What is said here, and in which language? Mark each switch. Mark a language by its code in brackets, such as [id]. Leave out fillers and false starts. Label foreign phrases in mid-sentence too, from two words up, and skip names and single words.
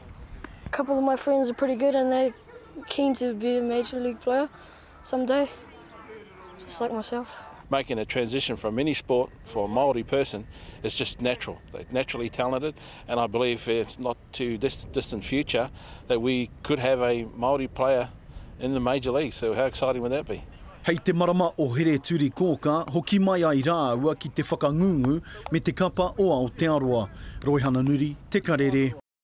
[en] A couple of my friends are pretty good and they're keen to be a major league player someday, just like myself. Making a transition from any sport for a Māori person is just natural. They're naturally talented, and I believe it's not too distant future that we could have a Māori player in the major league. So how exciting would that be? [mi] Hei te marama o Here Turi Kōka, hoki mai ai rāua ki te whakangungu me te kapa o Aotearoa. Roihana Nuri, Te Karere.